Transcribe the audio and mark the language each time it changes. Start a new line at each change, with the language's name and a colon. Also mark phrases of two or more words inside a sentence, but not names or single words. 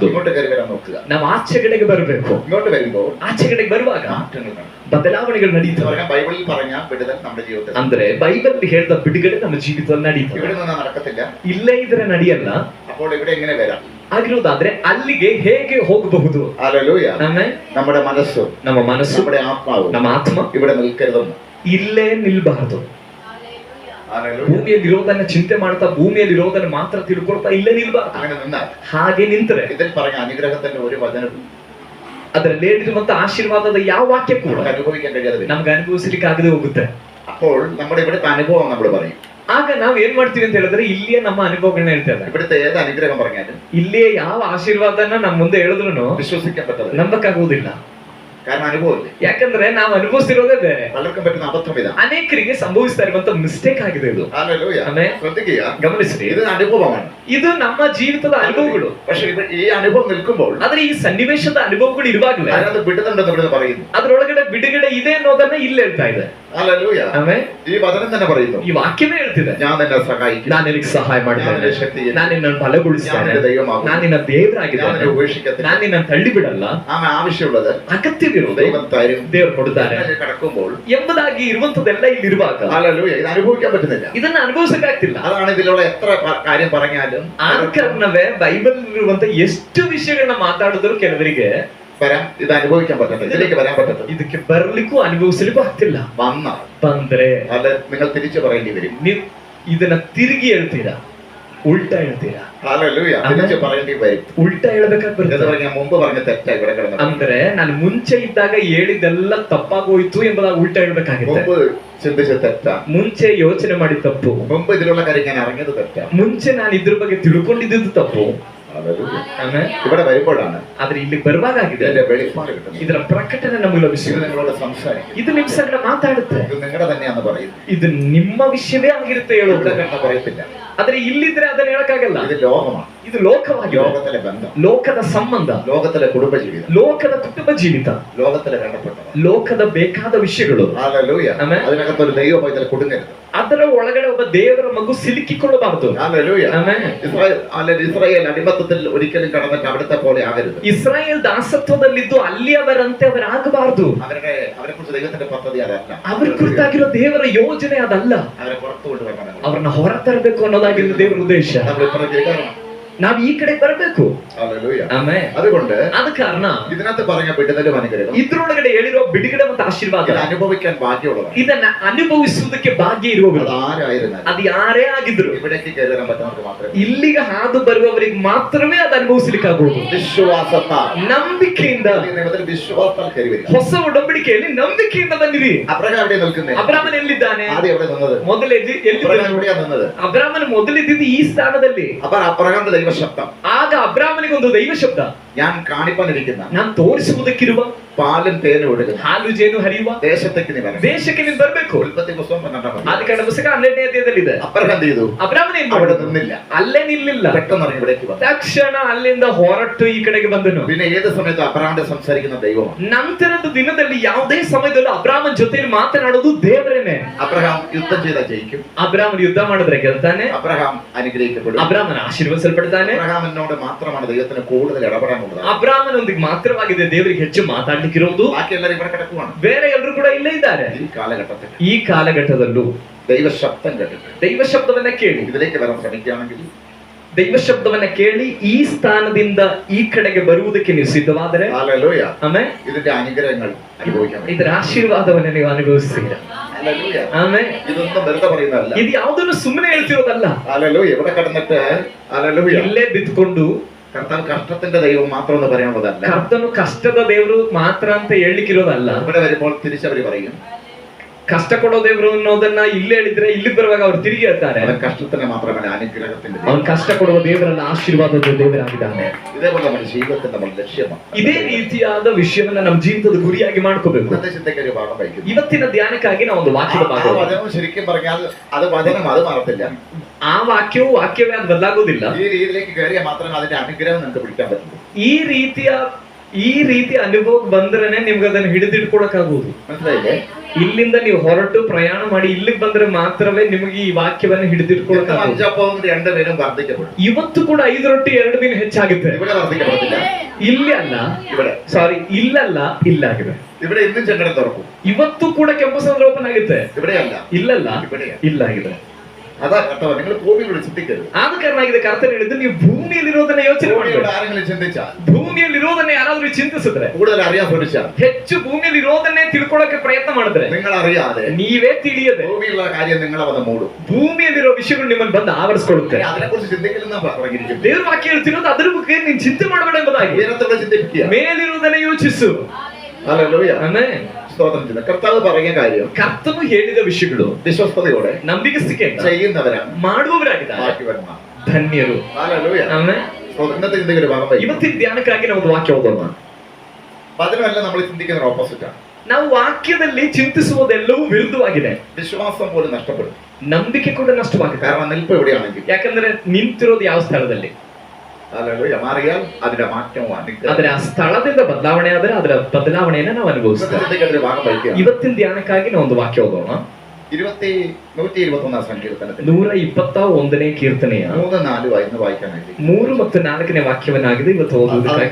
Malayalam: ഇങ്ങോട്ട് കയറി വരാൻ നോക്കുക.
Kannada: ನಾವು ಆಚೆಗಡೆಗೆ ಬರಬೇಕು.
Malayalam: ഇങ്ങോട്ട് വരുമ്പോൾ
Kannada: ಆಚೆಗಡೆಗೆ ಬರುವಾಗ
Malayalam: മാറ്റങ്ങൾ കാണും.
Kannada: ಬದಲಾವಣೆಗಳು ನಡೀತವೆ.
Malayalam: ബൈബിളിൽ പറഞ്ഞ വിടുതൽ നമ്മുടെ ജീവിതത്തിൽ,
Kannada: ಅಂದ್ರೆ ಬೈಬಲ್ ಹೇಳ್ದ ಬಿಡುಗಡೆ ನಮ್ಮ ಜೀವಿತದಲ್ಲಿ ನಡೀತದೆ.
Malayalam: ഇവിടെ നിന്ന് നടക്കത്തില്ല.
Kannada: ಇಲ್ಲೇ ಇದ್ರೆ ನಡೆಯಲ್ಲ.
Malayalam: അപ്പോൾ ഇവിടെ എങ്ങനെ വരാം?
Kannada: ಆಗಿರೋದಾದ್ರೆ ಅಲ್ಲಿಗೆ ಹೇಗೆ ಹೋಗಬಹುದು?
Malayalam: ഹല്ലേലൂയ. നമ്മുടെ മനസ്സ്,
Kannada: ನಮ್ಮ ಮನಸ್ಸು,
Malayalam: നമ്മുടെ ആത്മാവ്,
Kannada: ನಮ್ಮ ಆತ್ಮ
Malayalam: ഇവിടെ നിൽക്കരുതെന്ന്.
Kannada: ಇಲ್ಲೇ ನಿಲ್ಬಾರದು. ಭೂಮಿಯಲ್ಲಿ ಇರೋದನ್ನ ಚಿಂತೆ ಮಾಡ್ತಾ, ಭೂಮಿಯಲ್ಲಿ ಇರೋದನ್ನ ಮಾತ್ರ ತಿಳ್ಕೊಳ್ತಾ ಇಲ್ಲೇ ನಿಲ್ಬಾರ್ದು.
Malayalam: അങ്ങനെ നിന്നാൽ,
Kannada: ಹಾಗೆ ನಿಂತರೆ
Malayalam: ഇതിൽ പറഞ്ഞ അനുഗ്രഹത്തിന്റെ ഒരു വചനം
Kannada: ಅದರಲ್ಲಿ ಹೇಳಿರುವಂತ ಆಶೀರ್ವಾದದ ಯಾವ ವಾಕ್ಯ ಕೂಡ
Malayalam: അനുഭവിക്കാൻ കഴിയാതെ
Kannada: ನಮ್ಗೆ ಅನುಭವಿಸಲಿಕ್ಕೆ ಆಗದೆ ಹೋಗುತ್ತೆ.
Malayalam: അപ്പോൾ നമ്മുടെ ഇവിടുത്തെ അനുഭവം നമ്മൾ പറയും.
Kannada: ಆಗ ನಾವ್ ಏನ್ ಮಾಡ್ತೀವಿ ಅಂತ ಹೇಳಿದ್ರೆ, ಇಲ್ಲಿಯೇ ನಮ್ಮ ಅನುಭವಗಳನ್ನ ಹೇಳ್ತೇವೆ.
Malayalam: ഇവിടുത്തെ ഏത് അനുഗ്രഹം പറഞ്ഞാലും,
Kannada: ಇಲ್ಲಿಯೇ ಯಾವ ಆಶೀರ್ವಾದನ ನಮ್ಮ ಮುಂದೆ ಹೇಳಿದ್ರು
Malayalam: വിശ്വസിക്കാൻ പറ്റത്തില്ല.
Kannada: ನಂಬಕ್ಕಾಗುವುದಿಲ್ಲ.
Malayalam: കാരണം അനുഭവമില്ല.
Kannada: ಯಾಕಂದ್ರೆ ನಾವು ಅನುಭವಿಸಿರೋದೇ ಬೇರೆ.
Malayalam: പലർക്കും പറ്റുന്ന അബദ്ധം ഇതാണ്.
Kannada: ಅನೇಕರಿಗೆ ಸಂಭವಿಸ್ತಾ ಇರುವಂತ ಮಿಸ್ಟೇಕ್ ಆಗಿದೆ ಇದು.
Malayalam: ഹല്ലേലൂയ.
Kannada: ಆಮೆನ್.
Malayalam: ശ്രദ്ധിക്കുക,
Kannada: ಗಮನಿಸ್ರಿ.
Malayalam: ഇത് അനുഭവമാണ്.
Kannada: ಇದು ನಮ್ಮ ಜೀವಿತದ ಅನುಭವಗಳು.
Malayalam: പക്ഷെ ഈ അനുഭവം നിൽക്കുമ്പോൾ,
Kannada: ಆದ್ರೆ ಈ ಸನ್ನಿವೇಶದ ಅನುಭವಗಳು ಇರುವಾಗಲೇ
Malayalam: അതിനകത്ത് വിടുതലുണ്ടെന്ന് ഇവിടെ പറയുന്നു.
Kannada: ಅದರೊಳಗಡೆ ಬಿಡುಗಡೆ ಇದೆ ಅನ್ನೋದನ್ನ ಇಲ್ಲಿ ಹೇಳ್ತಾ ಇದೆ.
Malayalam: ഹല്ലേലൂയ.
Kannada: ಆಮೆನ್.
Malayalam: ഈ വചനം തന്നെ പറയുന്നു,
Kannada: ಈ ವಾಕ್ಯವೇ ಹೇಳ್ತಿದೆ,
Malayalam: ഞാൻ നിന്നെ സഹായിക്കും,
Kannada: ನಾನು ನಿನಗೆ ಸಹಾಯ ಮಾಡ್ತೇನೆ, ನಾನು ನಿನ್ನನ್ನು ಬಲಗೊಳಿಸ್ತೇನೆ,
Malayalam: ദൈവമാകും,
Kannada: ನಾನು ನಿನ್ನ ದೇವರಾಗಿದ್ದೇನೆ,
Malayalam: ഞാൻ ഉപേക്ഷിക്കത്തില്ല.
Kannada: ನಾನು ನಿನ್ನನ್ನು ತಳ್ಳಿ ಬಿಡಲ್ಲ.
Malayalam: ആമേൻ. ആവശ്യമുള്ളത്
Kannada: ಅಗತ್ಯವಿರುವುದು
Malayalam: ദൈവം തരും,
Kannada: ದೇವರು ಕೊಡ್ತಾರೆ
Malayalam: കടക്കുമ്പോൾ
Kannada: ಎಂಬುದಾಗಿ ಇರುವಂತದೆಲ್ಲ ಇಲ್ಲಿರುವಾಗ
Malayalam: ഹല്ലേലൂയ ഇത് അനുഭവിക്കാൻ പറ്റുന്നില്ല.
Kannada: ಇದನ್ನ ಅನುಭವಿಸಕ್ಕಾಗ್ತಿಲ್ಲ.
Malayalam: അതാണ് ഇതിലുള്ള എത്ര കാര്യം പറഞ്ഞാലും
Kannada: ಆದ ಕಾರಣವೇ ಬೈಬಲ್ ಇರುವಂತ ಎಷ್ಟು ವಿಷಯಗಳನ್ನ ಮಾತಾಡಿದ್ರು ಕೆಲವರಿಗೆ
Malayalam: വരാൻ ഇത് അനുഭവിക്കാൻ പറ്റത്തില്ല, ഇതിലേക്ക് വരാൻ പറ്റത്തില്ല.
Kannada: ಇದಕ್ಕೆ ಬರ್ಲಿಕ್ಕೂ ಅನುಭವಿಸಲಿಕ್ಕೂ ಆಗ್ತಿಲ್ಲ. ಬಂದ್ರೆ
Malayalam: അല്ല നിങ്ങൾ തിരിച്ചു പറയേണ്ടി വരും.
Kannada: ನೀವು ಇದನ್ನ ತಿರುಗಿ ಹೇಳ್ತೀರಾ, ಉಲ್ಟಾ ಹೇಳ್ತೀರಾ.
Malayalam: ഹല്ലേലൂയ. തിരിച്ചു പറയേണ്ടി വരും.
Kannada: ಉಲ್ಟಾ ಹೇಳ್ಬೇಕಾಗಿ
Malayalam: എന്ന്
Kannada: ಬರುತ್ತೆ.
Malayalam: പറഞ്ഞാൽ മുമ്പ് പറഞ്ഞ തെറ്റാ ഇവിടെ കിടന്നത്.
Kannada: ಅಂದ್ರೆ ನಾನು ಮುಂಚೆ ಇದ್ದಾಗ ಹೇಳಿದ್ದೆಲ್ಲ ತಪ್ಪಾಗೋಯ್ತು ಎಂಬುದಾಗಿ ಉಲ್ಟಾ ಹೇಳ್ಬೇಕಾಗುತ್ತೆ.
Malayalam: മുമ്പ് ചിന്തിച്ച തെറ്റാ,
Kannada: ಮುಂಚೆ ಯೋಚನೆ ಮಾಡಿ ತಪ್ಪು,
Malayalam: മുമ്പ് ഇതിലുള്ള കാര്യം ഞാൻ അറിഞ്ഞത് തെറ്റാ.
Kannada: ಮುಂಚೆ ನಾನು ಇದ್ರ ಬಗ್ಗೆ ತಿಳ್ಕೊಂಡಿದ್ದು ತಪ್ಪು.
Malayalam: ഹല്ലേലൂയ.
Kannada: ಆಮೇಲೆ
Malayalam: ഇവിടെ വരുമ്പോഴാണ്
Kannada: ಆದ್ರೆ ಇಲ್ಲಿ ಬರುವಾಗಿದೆ
Malayalam: ഇതിന്റെ വെളിപ്പാട് കിട്ടുന്നത്.
Kannada: ಇದರ ಪ್ರಕಟಣೆ ನಮಗೆ
Malayalam: ഇത്
Kannada: ಲಭಿಸಿದೆ.
Malayalam: നിങ്ങളോട് സംസാരിക്കും,
Kannada: ಇದು ನಿಮ್ ಸಂಗಡ ಮಾತಾಡುತ್ತೆ.
Malayalam: ഇത് നിങ്ങളുടെ തന്നെയാന്ന് പറയുന്നു.
Kannada: ಇದು ನಿಮ್ಮ ವಿಷಯವೇ ಆಗಿರುತ್ತೆ ಹೇಳೋದು.
Malayalam: ഇവിടെ കണ്ട പറയത്തില്ല.
Kannada: ಆದ್ರೆ ಇಲ್ಲಿದ್ರೆ ಅದನ್ನ ಹೇಳಕ್ಕಾಗಲ್ಲ.
Malayalam: ഇത് ലോകമാണ്,
Kannada: ಇದು ಲೋಕವಾಗಿದೆ,
Malayalam: ലോകത്തിലെ ബന്ധം,
Kannada: ಲೋಕದ ಸಂಬಂಧ,
Malayalam: ലോകത്തിലെ കുടുംബ ജീവിതം,
Kannada: ಲೋಕದ ಕುಟುಂಬ ಜೀವಿತ,
Malayalam: ലോകത്തിലെ വേണ്ടപ്പെട്ടവർ,
Kannada: ಲೋಕದ ಬೇಕಾದ ವಿಷಯಗಳು.
Malayalam: ഹല്ലേലൂയ.
Kannada: ആമേൻ.
Malayalam: അതിനകത്തൊരു ദൈവ പൈതൽ കുടുങ്ങരുത്.
Kannada: ಅದರ ಒಳಗಡೆ ಒಬ್ಬ ದೇವರ ಮಗು ಸಿಲುಕಿಕೊಳ್ಳಬಾರದು.
Malayalam: ഹല്ലേലൂയ.
Kannada: ಆಮೆನ್.
Malayalam: ഇസ്രായേൽ അടിമത്തത്തിൽ ഒരിക്കലും കടന്നിട്ട് അവിടുത്തെ പോലെ ആകരുത്.
Kannada: ಇಸ್ರಾಯೇಲ್ ದಾಸತ್ವದಲ್ಲಿದ್ದು ಅಲ್ಲಿಯವರಂತೆ ಅವರಾಗಬಾರದು.
Malayalam: അവരെ കുറിച്ച് ദൈവത്തിന്റെ പദ്ധതി അതല്ല.
Kannada: ಅವ್ರ ಕುರಿತಾಗಿರೋ ದೇವರ ಯೋಜನೆ ಅದಲ್ಲ.
Malayalam: അവരെ പുറത്തു കൊണ്ടുവരണം.
Kannada: ಅವ್ರನ್ನ ಹೊರ ತರಬೇಕು ಅನ್ನೋದಾಗಿರೋ ದೇವರ ಉದ್ದೇಶ.
Malayalam: നമ്മൾ ഇപ്പുറത്തേക്ക് കേൾക്കണം.
Kannada: ನಾವ್ ಈ ಕಡೆ ಬರಬೇಕು.
Malayalam: ഹല്ലേലൂയ.
Kannada: ಆಮೆನ್.
Malayalam: അതുകൊണ്ട്
Kannada: ಆದ ಕಾರಣ
Malayalam: ഇതിനകത്ത് പറഞ്ഞ വിടുതലും അനുഗ്രഹം
Kannada: ಇದ್ರೊಳಗಡೆ ಹೇಳಿರೋ ಬಿಡುಗಡೆ ಮತ್ತು ಆಶೀರ್ವಾದ
Malayalam: ഇത് അനുഭവിക്കാൻ ഭാഗ്യമുള്ളതാണ്.
Kannada: ಇದನ್ನ ಅನುಭವಿಸುವುದಕ್ಕೆ ಭಾಗ್ಯ ಇರುವವರು
Malayalam: അത് ആരായിരുന്നാലും
Kannada: ಅದು ಯಾರೇ ಆಗಿದ್ರು
Malayalam: ഇവിടേക്ക് കയറി വരാൻ പറ്റുന്നവർക്ക് മാത്രമേ.
Kannada: ಇಲ್ಲಿಗೆ ಹಾದು ಬರುವವರಿಗೆ ಮಾತ್ರವೇ ಅದು ಅನುಭವಿಸಲಿಕ್ಕಾಗುವುದು.
Malayalam: വിശ്വാസത്താൽ,
Kannada: ನಂಬಿಕೆಯಿಂದ,
Malayalam: ഈ നിയമത്തിൽ വിശ്വാസത്താൽ കയറി വരും.
Kannada: ಹೊಸ ಒಡಂಬಡಿಕೆಯಲ್ಲಿ ನಂಬಿಕೆಯಿಂದ ಬಂದಿರಿ.
Malayalam: അബ്രഹാം എവിടെ നിൽക്കുന്നത്?
Kannada: ಅಬ್ರಾಮನ್ ಎಲ್ಲಿದ್ದಾನೆ?
Malayalam: ആദ്യം എവിടെ നിന്നത്? അബ്രഹാം എവിടെയാ നിന്നത്?
Kannada: ಅಬ್ರಾಮನ್ ಮೊದಲಿದ್ದಿದ್ದು ಈ ಸ್ಥಾನದಲ್ಲಿ.
Malayalam: അപ്പൊ അബ്രഹാമിന്റെ ദൈവശബ്ദം,
Kannada: ಆಗ ಅಬ್ರಾಮನಿಗೆ ಒಂದು ದೈವ ಶಬ್ದ,
Malayalam: ഞാൻ കാണിപ്പാനിരിക്കുന്ന
Kannada: ನಾನು ತೋರಿಸುವುದಕ್ಕಿರುವ
Malayalam: പാലും തേനും ഒഴുകുന്ന
Kannada: ಹಾಲು ಜೇನು ಹರಿಯುವ
Malayalam: ദേശത്തേക്ക് നീ വരണം.
Kannada: ದೇಶಕ್ಕೆ ನೀನು ಬರಬೇಕು.
Malayalam: ഉൽപ്പത്തി പുസ്തകം 12
Kannada: ಆದಿಕಾಂಡ ಪುಸ್ತಕ 12ನೇ ಅಧ್ಯಾಯದಲ್ಲಿದೆ.
Malayalam: അബ്രഹാം എന്ത് ചെയ്തു?
Kannada: ಅಬ್ರಾಮನ್ ಏನ್
Malayalam: അവിടെ
Kannada: ಮಾಡಿದ?
Malayalam: നിന്നില്ല,
Kannada: ಅಲ್ಲೇ ನಿಲ್ಲಿಲ್ಲ,
Malayalam: പെട്ടെന്ന് ഇറങ്ങി ഇവിടേക്ക് വന്നു.
Kannada: ತಕ್ಷಣ ಅಲ್ಲಿಂದ ಹೊರಟು ಈ ಕಡೆಗೆ ಬಂದನು.
Malayalam: പിന്നെ ഏത് സമയത്ത് അബ്രഹാമിന്റെ സംസാരിക്കുന്ന ദൈവമാണ്.
Kannada: ನಂತರದ ದಿನದಲ್ಲಿ ಯಾವುದೇ ಸಮಯದಲ್ಲೂ ಅಬ್ರಾಮನ್ ಜೊತೆಯಲ್ಲಿ ಮಾತನಾಡೋದು ದೇವರೇನೆ.
Malayalam: അബ്രഹാം യുദ്ധം ചെയ്താൽ ജയിക്കും.
Kannada: ಅಬ್ರಾಮನ್ ಯುದ್ಧ ಮಾಡಿದ್ರೆ ಗೆಲ್ತಾನೆ.
Malayalam: അബ്രഹാം അനുഗ്രഹിക്കപ്പെടും.
Kannada: ಅಬ್ರಾಮನ್ ಆಶೀರ್ವದಿಸಲ್ಪಡ್ತಾನೆ.
Malayalam: അബ്രഹാമിനോട് മാത്രമാണ് ദൈവത്തിന് കൂടുതൽ ഇടപെടാനുള്ളത്.
Kannada: ಅಬ್ರಾಮನೊಂದಿಗೆ ಮಾತ್ರವಾಗಿದೆ ದೇವರಿಗೆ ಹೆಚ್ಚು ಮಾತಾಡ್ಲಿಕ್ಕಿರೋದು.
Malayalam: ബാക്കി എല്ലാവരും ഇവിടെ കിടക്കുവാണ്.
Kannada: ಬೇರೆ ಎಲ್ಲರೂ ಕೂಡ ಇಲ್ಲೇ ಇದ್ದಾರೆ.
Malayalam: ഈ
Kannada: ಕಾಲಘಟ್ಟದಲ್ಲೂ
Malayalam: ദൈവ ശബ്ദം കേട്ടിട്ട്
Kannada: ದೈವ ಶಬ್ದವನ್ನ ಕೇಳಿ,
Malayalam: ഇതിലേക്ക് വരാൻ ശ്രമിക്കുകയാണെങ്കിൽ,
Kannada: ದೈವ ಶಬ್ದವನ್ನ ಕೇಳಿ ಈ ಸ್ಥಾನದಿಂದ ಈ ಕಡೆಗೆ ಬರುವುದಕ್ಕೆ ನೀವು ಸಿದ್ಧವಾದರೆ,
Malayalam: ഹല്ലേലൂയ,
Kannada: ಆಮೆನ್,
Malayalam: ഇതിന്റെ അനുഗ്രഹങ്ങൾ അനുഭവിക്കാൻ പറ്റും.
Kannada: ಇದರ ಆಶೀರ್ವಾದವನ್ನ ನೀವು ಅನುಭವಿಸ್ತೀರಾ.
Malayalam: ഹല്ലേലൂയ.
Kannada: ಆಮೆನ್.
Malayalam: ഇതൊന്നും വെറുതെ പറയുന്നതല്ല.
Kannada: ಇದು ಯಾವುದನ್ನು ಸುಮ್ಮನೆ ಹೇಳ್ತಿರೋದಲ್ಲ.
Malayalam: ഹല്ലേലൂയ. ഇവിടെ കിടന്നിട്ട് ഹല്ലേലൂയ
Kannada: ಇಲ್ಲೇ ಬಿದ್ದುಕೊಂಡು
Malayalam: കർത്താവ് കഷ്ടത്തിന്റെ ദൈവം മാത്രം എന്ന് പറയാനുള്ളതല്ല.
Kannada: ಕರ್ತನು ಕಷ್ಟದ ದೇವರು ಮಾತ್ರ ಅಂತ ಹೇಳಲಿಕ್ಕಿರೋದಲ್ಲ.
Malayalam: ഇവിടെ വരുമ്പോൾ തിരിച്ചവര് പറയും,
Kannada: ಕಷ್ಟ ಕೊಡೋ ದೇವರು ಅನ್ನೋದನ್ನ ಇಲ್ಲಿ ಹೇಳಿದ್ರೆ ಇಲ್ಲಿ ಬರುವಾಗ ಅವ್ರು ತಿರುಗಿ ಹೇಳ್ತಾರೆ,
Malayalam: അവൻ കഷ്ടത്തിന് മാത്രമല്ല അനുഗ്രഹത്തിന്റെ
Kannada: ಅವನು
Malayalam: ദൈവം.
Kannada: ಕಷ್ಟ ಕೊಡುವ ದೇವರನ್ನ ಆಶೀರ್ವಾದದ ದೇವರಾಗಿದ್ದಾನೆ.
Malayalam: ഇതേപോലെ നമ്മുടെ ജീവിതത്തിൽ നമ്മൾ ലക്ഷ്യമാണ്.
Kannada: ಇದೇ ರೀತಿಯಾದ ವಿಷಯವನ್ನ ನಮ್ಮ ಜೀವಿತದ ಗುರಿಯಾಗಿ ಮಾಡ್ಕೋಬೇಕು.
Malayalam: ഇന്നത്തെ ചിന്തയ്ക്ക് ഒരു ഭാഗം വഹിക്കുന്നു.
Kannada: ಇವತ್ತಿನ ಧ್ಯಾನಕ್ಕಾಗಿ ನಾವು ಒಂದು ವಾಕ್ಯದ
Malayalam: ആ
Kannada: ಭಾಗ,
Malayalam: വചനം ശരിക്കും പറഞ്ഞാൽ അത് വചനം അത് മാറത്തില്ല.
Kannada: ಆ ವಾಕ್ಯವೇ ಅದು ಬದಲಾಗೋದಿಲ್ಲ.
Malayalam: ഈ രീതിയിലേക്ക് കയറിയാൽ മാത്രമേ അതിന്റെ അനുഗ്രഹം നിങ്ങൾക്ക് പിടിക്കാൻ പറ്റുള്ളൂ.
Kannada: ಈ ರೀತಿಯ ಅನುಭವ ಬಂದ್ರೇನೆ ನಿಮ್ಗೆ ಅದನ್ನ ಹಿಡಿದಿಟ್ಕೊಳಕ್ಕಾಗುವುದು.
Malayalam: മനസ്സിലായില്ലേ?
Kannada: ಇಲ್ಲಿಂದ ನೀವು ಹೊರಟು ಪ್ರಯಾಣ ಮಾಡಿ ಇಲ್ಲಿಗೆ ಬಂದ್ರೆ ಮಾತ್ರವೇ ನಿಮಗೆ ಈ ವಾಕ್ಯವನ್ನ ಹಿಡಿದಿಟ್ಕೊಳಕ್ಕಾಗುವುದು.
Malayalam: അഞ്ചപ്പവും 2 പേരും വർദ്ധിക്കപ്പെടും.
Kannada: ಇವತ್ತು ಕೂಡ 5 ರೊಟ್ಟಿ 2 ಮೀನು ಹೆಚ್ಚಾಗುತ್ತೆ.
Malayalam: ഇവിടെ വർദ്ധിക്കപ്പെടത്തില്ല.
Kannada: ಇಲ್ಲಿ ಅಲ್ಲ,
Malayalam: ഇവിടെ
Kannada: ಇಲ್ಲಲ್ಲ, ಇಲ್ಲಾಗಿದೆ.
Malayalam: ഇവിടെ ഇന്നും ചെങ്കടൽ തുറക്കും.
Kannada: ಇವತ್ತು ಕೂಡ ಕೆಂಪು ಸಮುದ್ರ ಓಪನ್ ಆಗುತ್ತೆ.
Malayalam: ഇവിടെയല്ല,
Kannada: ಇಲ್ಲಲ್ಲ,
Malayalam: ഇവിടെയാ.
Kannada: ಇಲ್ಲಾಗಿದೆ.
Malayalam: അതാ കർത്താവ്, നിങ്ങൾ ഭൂമിയിലൂടെ ചിന്തിക്കരുത്.
Kannada: ಆದ ಕಾರಣ ಆಗಿದೆ ಕರ್ತನ ಹೇಳಿದ್ದು, ನೀವು ಭೂಮಿಯಲ್ಲಿರೋದನ್ನ ಯೋಚನೆ
Malayalam: ഭൂമിയോട്
Kannada: ಮಾಡಬೇಕು.
Malayalam: ആരെങ്കിലും ചിന്തിച്ചാൽ,
Kannada: ಭೂಮಿಯಲ್ಲಿರೋದನ್ನ ಯಾರಾದ್ರೂ ಚಿಂತಿಸಿದ್ರೆ,
Malayalam: കൂടുതൽ അറിയാൻ ശ്രമിച്ചാൽ,
Kannada: ಹೆಚ್ಚು ಭೂಮಿಯಲ್ಲಿರೋದನ್ನೇ ತಿಳ್ಕೊಳಕ್ಕೆ ಪ್ರಯತ್ನ ಮಾಡಿದ್ರೆ,
Malayalam: നിങ്ങൾ അറിയാതെ
Kannada: ನೀವೇ ತಿಳಿಯದೆ
Malayalam: ഭൂമിയിലുള്ള കാര്യം നിങ്ങളെ വന്ന് മൂടും.
Kannada: ಭೂಮಿಯಲ್ಲಿರೋ ವಿಷಯಗಳು ನಿಮ್ಮನ್ನು ಬಂದು ಆವರಿಸ್ಕೊಳ್ಳುತ್ತೆ.
Malayalam: അതിനെക്കുറിച്ച് ചിന്തിക്കില്ലെന്നാ പറഞ്ഞിരിക്കുന്നത്.
Kannada: ದೇವ್ರ ವಾಕ್ಯ ಹೇಳ್ತಿರೋದು ಅದ್ರ ಬಗ್ಗೆ ನೀನ್ ಚಿಂತೆ ಮಾಡಬೇಡ ಎಂಬುದಾಗಿ.
Malayalam: ഉയരത്തോടെ ചിന്തിപ്പിക്കുക.
Kannada: ಮೇಲಿರುವುದನ್ನ ಯೋಚಿಸು.
Malayalam: ഹല്ലേലൂയ.
Kannada: ಆಮೆನ್.
Malayalam: സ്തോത്രം ചെയ്യുന്നു. കർത്താവ് പറയുന്ന കാര്യം
Kannada: ಕರ್ತನು ಹೇಳಿದ ವಿಷಯಗಳು
Malayalam: വിശ്വസ്തയോടെ
Kannada: ನಂಬಿಕೆಯಿಂದ
Malayalam: ചെയ്യുന്നവരാണ്
Kannada: ಮಾಡುವವರಾಗಿದ್ದಾರೆ
Malayalam: ഭാഗ്യവാന്മാർ.
Kannada: ಧನ್ಯರು.
Malayalam: ഹല്ലേലൂയ.
Kannada: ಆಮೆನ್.
Malayalam: ഇന്നത്തെ ചിന്തയ്ക്ക് ഒരു ഭാഗം വഹിക്കും.
Kannada: ಇವತ್ತಿನ ಧ್ಯಾನಕ್ಕಾಗಿ ನಾವು ಒಂದು ವಾಕ್ಯ ಓದೋಣ.
Malayalam: വചനമല്ല നമ്മൾ ചിന്തിക്കുന്ന ഓപ്പോസിറ്റ് ആണ്.
Kannada: ನಾವು ವಾಕ್ಯದಲ್ಲಿ ಚಿಂತಿಸುವುದೆಲ್ಲವೂ ವಿರುದ್ಧವಾಗಿದೆ.
Malayalam: വിശ്വാസം പോലും നഷ്ടപ്പെടും.
Kannada: ನಂಬಿಕೆ ಕೂಡ ನಷ್ಟವಾಗುತ್ತೆ.
Malayalam: കാരണം നിൽപ്പ് എവിടെയാണെങ്കിൽ,
Kannada: ಯಾಕಂದ್ರೆ ನಿಂತಿರೋದು ಯಾವ ಸ್ಥಳದಲ್ಲಿ?
Malayalam: ഹല്ലേലൂയ. മാറിയാൽ അതിന്റെ മാറ്റവും
Kannada: ಆದ್ರೆ ಆ ಸ್ಥಳದಿಂದ ಬದಲಾವಣೆ ಆದ್ರೆ ಅದರ ಬದಲಾವಣೆಯನ್ನ ನಾವು ಅನುಭವಿಸ್ತೇವೆ.
Malayalam: അതിന്റെ ഭാഗം പഠിക്കുക.
Kannada: ಇವತ್ತಿನ ಧ್ಯಾನಕ್ಕಾಗಿ ನಾವು ಒಂದು ವಾಕ್ಯ ಓದೋಣ.
Malayalam: 121 സങ്കീർത്തനത്തിൽ
Kannada: 121ನೇ ಕೀರ್ತನೆಯ
Malayalam: 3-4 വായിന്ന് വായിക്കാനായിട്ട്
Kannada: 3 ಮತ್ತು 4ನೇ ವಾಕ್ಯವನ್ನಾಗಿದೆ ಇವತ್ತು ಓದುವುದಕ್ಕಾಗಿ